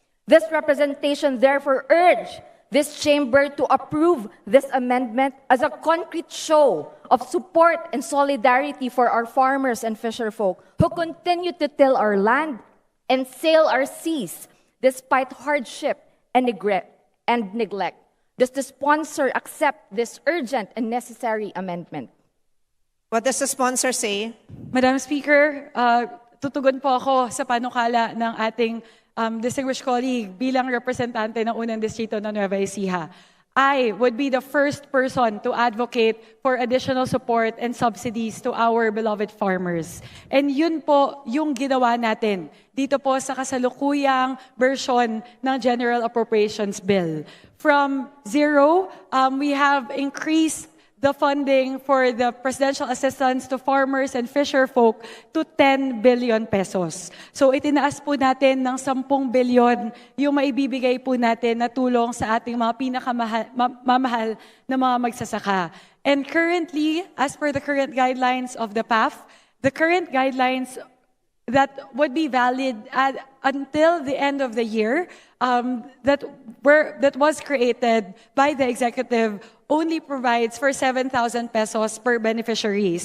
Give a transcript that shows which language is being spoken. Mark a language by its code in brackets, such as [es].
[en] This representation therefore urges this chamber to approve this amendment as a concrete show of support and solidarity for our farmers and fisherfolk who continue to till our land and sail our seas despite hardship and neglect. Does the sponsor accept this urgent and necessary amendment? What does the sponsor say? [tl] Madam Speaker, tutugon po ako sa panukala ng ating distinguished colleague bilang representante ng unang distrito ng Nueva Ecija. [en] I would be the first person to advocate for additional support and subsidies to our beloved farmers. [tl] And yun po yung ginawa natin dito po sa kasalukuyang version ng General Appropriations Bill. [en] From zero, we have increased the funding for the presidential assistance to farmers and fisherfolk to 10 billion pesos. [tl] So itinaas po natin ng 10 billion yung maibibigay po natin na tulong sa ating mga pinakamamahal na mga magsasaka. [en] And currently, as per the current guidelines of the PAF, the current guidelines that would be valid until the end of the year that was created by the executive only provides for 7,000 pesos per beneficiary.